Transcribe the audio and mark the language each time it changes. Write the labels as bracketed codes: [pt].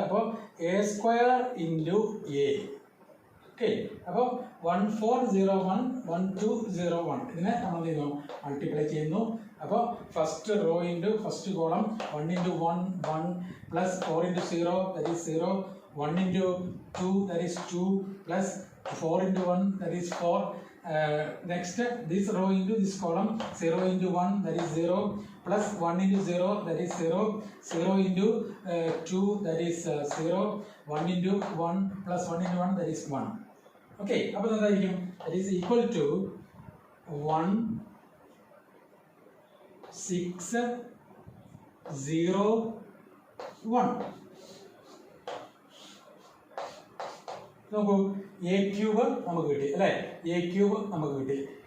[ml] അപ്പോൾ A square into A. Okay, അപ്പോൾ 1401 1201 ഇതിനെ നമ്മൾ എന്ത് ചെയ്യുന്നു? മൾട്ടിപ്ലൈ ചെയ്യുന്നു. [en] അപ്പോൾ first row into first column 1 into 1 1 plus 4 into 0 that is 0 1 into 2 that is 2 plus 4 into 1 that is 4. Next this row into this column 0 into 1 that is 0 plus 1 into 0 that is 0 0 into 2 that is 0 1 into 1 plus 1 into 1 that is 1. [ml] Okay, അപ്പോൾ എന്തായിരിക്കും? [en] that is equal to 1 6 0 1. [ml] നോക്കൂ, A cube നമുക്ക് കിട്ടി അല്ലേ? A cube നമുക്ക് കിട്ടി.